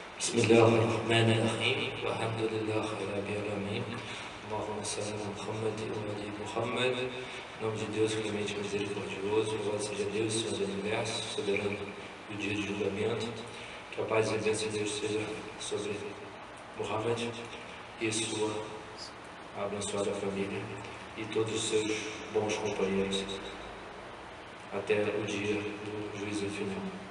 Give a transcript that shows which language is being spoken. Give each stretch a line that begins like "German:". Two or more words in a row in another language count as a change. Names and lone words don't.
Arabic: بسم الله الرحمن الرحيم الحمد لله رب العالمين. اللهم صل على محمد وآل محمد.
Portuguese: Em nome de Deus, clemente e misericordioso, louvado seja Deus, Senhor do Universo, soberano do dia de julgamento. Que a paz e a bênção de Deus seja sobre Muhammad e sua abençoada família e todos os seus bons companheiros até o dia do juízo final.